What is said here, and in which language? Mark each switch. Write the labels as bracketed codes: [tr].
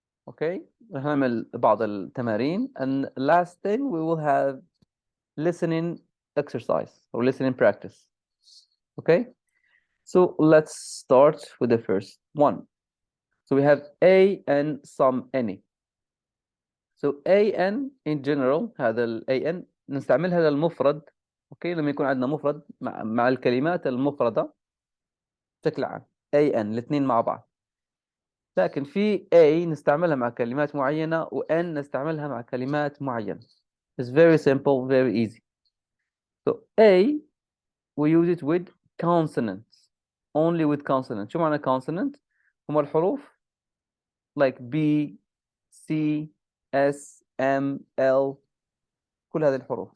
[en] Okay, [ar] راح نعمل بعض التمارين [en] and last thing we will have listening exercise or listening practice. Okay, so let's start with the first one. So we have a and some any. So an in general [ar] هذا ال an نستعملها للمفرد. اوكي لما يكون عندنا مفرد مع الكلمات المفردة بشكل عام an الاثنين مع بعض. لكن في a نستعملها مع كلمات معينة و n نستعملها مع كلمات معينة. [en] It's very simple, very easy. So a we use it with consonants, only with consonants. [ar] شو معنى consonant؟ هم الحروف like B, C, S, M, L كل هذه الحروف.